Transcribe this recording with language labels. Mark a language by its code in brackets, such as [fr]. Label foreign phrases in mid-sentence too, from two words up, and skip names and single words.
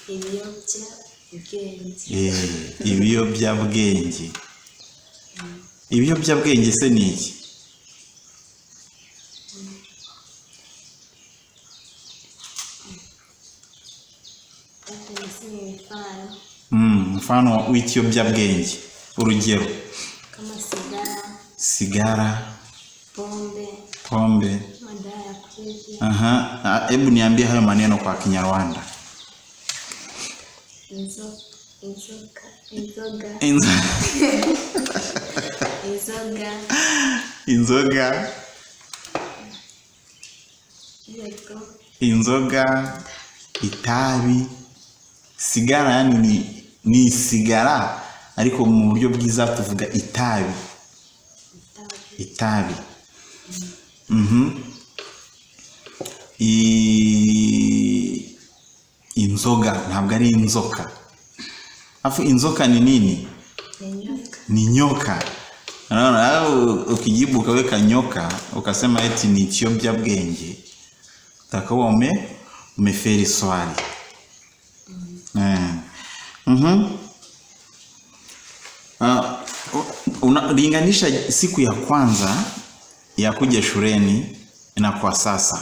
[rw] Ibiyobyabwenge se ni iki? Mfano w'ikiyobyabwenge. Urugero. [sw] Kama sigara. Pombe. Madawa ya kulevya. Hebu niambie hayo maneno kwa Kinyarwanda. [rw] Inzoga. Itabi. Sigara yani ni sigara ariko mu buryo bwiza tuvuga itabi. Itabi. Inzoga ntabwo ari inzoka. [sw] Afu inzoka ni nini? Ni nyoka. Unaona ukijibu ukaweka nyoka ukasema eti ni ikiyobyabwenge, utakuwa umefeli swali. Unalinganisha siku ya kwanza ya kuja shuleni na kwa sasa.